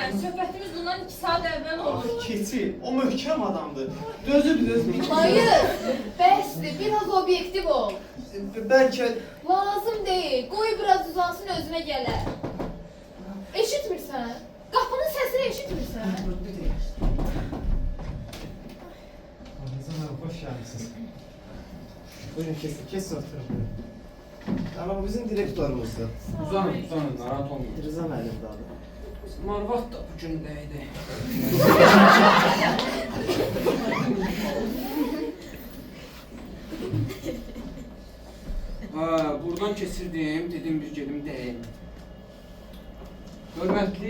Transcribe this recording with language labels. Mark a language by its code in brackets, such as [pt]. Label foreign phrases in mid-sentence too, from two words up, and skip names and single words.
[az] Söhbətimiz bundan 2 saat əvvəl Ah, oldu. keçi, o möhkəm adamdır. Dözüb. Hayır, bəsdir, biraz obyektiv ol. Bəlkə... Lazım deyil, qoy biraz uzansın özünə gələr. Eşitmirsən? Qapının səsini eşitmirsən? [tr] Canım, hoş geldiniz. Buyurun kesin oturun. Ama bu bizim direktörümüzdü. [az] Uzanın, narahat olmayın. Rıza müəllim adı. Marvat da bu gündəydi. Buradan keçirdim, dedim bir gedim deyim. Hörmətli,